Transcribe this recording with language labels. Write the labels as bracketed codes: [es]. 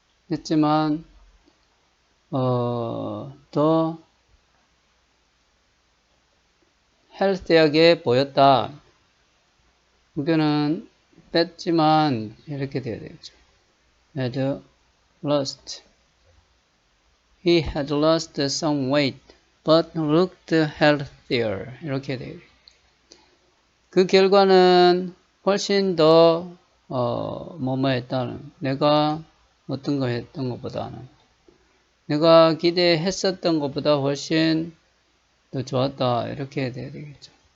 [ko] 했지만, 더 헬스하게 보였다. 이거는 뺐지만 이렇게 돼야 되겠죠. [en] had lost. He had lost some weight, but looked healthier. [ko] 이렇게 돼요. 그 결과는 훨씬 더 뭐뭐했다는. 내가 어떤 거 했던 것보다는. 내가 기대했었던 것보다 훨씬 더 좋았다. 이렇게 돼야 되겠죠.